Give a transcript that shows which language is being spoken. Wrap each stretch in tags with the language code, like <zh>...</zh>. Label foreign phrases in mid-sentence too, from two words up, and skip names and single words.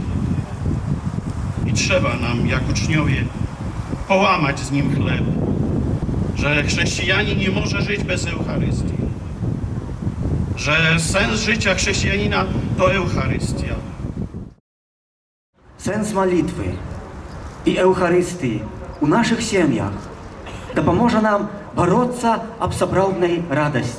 <pl>I trzeba nam, jak uczniowie, połamać z nim chleb, że chrześcijanin nie może żyć bez Eucharystii, że sens życia chrześcijanina to Eucharystia.</pl> <uk>Сенс молитви і Евхаристії у наших сім'ях допоможе нам боротися об справжній радості.</uk>